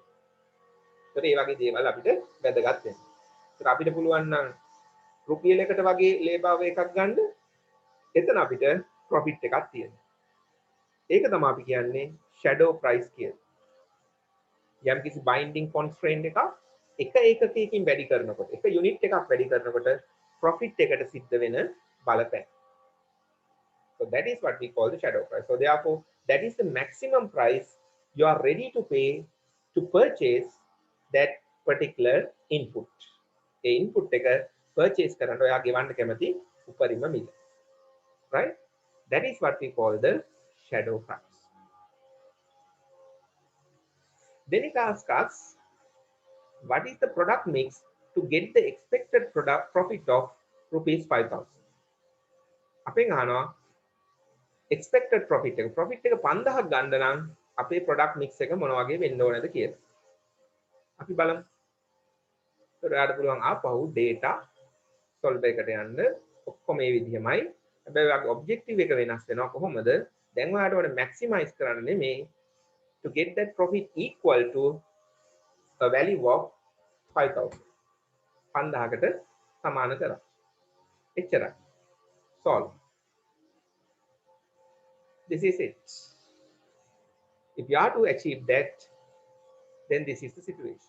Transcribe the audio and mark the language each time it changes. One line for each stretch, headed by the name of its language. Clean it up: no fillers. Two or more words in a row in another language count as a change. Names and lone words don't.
Sinhala: ඒතර මේ වගේ දේවල් අපිට වැදගත් වෙනවා. ඒතර අපිට පුළුවන් නම් රුපියලයකට වගේ
English: labor hour
Sinhala: එකක් ගන්න. එතන අපිට ප්‍රොෆිට් එකක් තියෙනවා. ඒක තමයි අපි කියන්නේ
English: shadow price
Sinhala: කියලා. යම් කිසි
English: binding constraint
Sinhala: එකක් එක ඒකකයකින් වැඩි කරනකොට, එක unit එකක් වැඩි කරනකොට profit එකට සිද්ධ වෙන බලපෑම.
English: So that is what we call the shadow price. So therefore, that is the maximum price you are ready to pay to purchase that particular input.
Sinhala: ඒ input එක purchase කරන්න ඔයා ගෙවන්න කැමති උපරිම මිල.
English: Right? That is what we call the shadow price. Then it asks us, what is the product mix to get the expected product profit of rupees 5,000?
Sinhala: අපෙන් අහනවා
English: expected profit
Sinhala: එක 5000ක් ගන්න නම් අපේ
English: product mix
Sinhala: එක මොන වගේ වෙන්න ඕනද කියලා. අපි බලමු. ඒකට ඔයාලට පුළුවන් ආපහු
English: data solve
Sinhala: එකට යන්න. ඔක්කොම මේ විදිහමයි. හැබැයි ඔයාගේ objective එක වෙනස් වෙනවා කොහොමද? දැන් ඔයාලට ඕනේ maximize කරන්න නෙමෙයි
English: to get that profit equal to a value of 5,000.
Sinhala: 5000කට සමාන කරා. එච්චරයි.
English: Solve. This is it. If you are to achieve that, then this is the situation.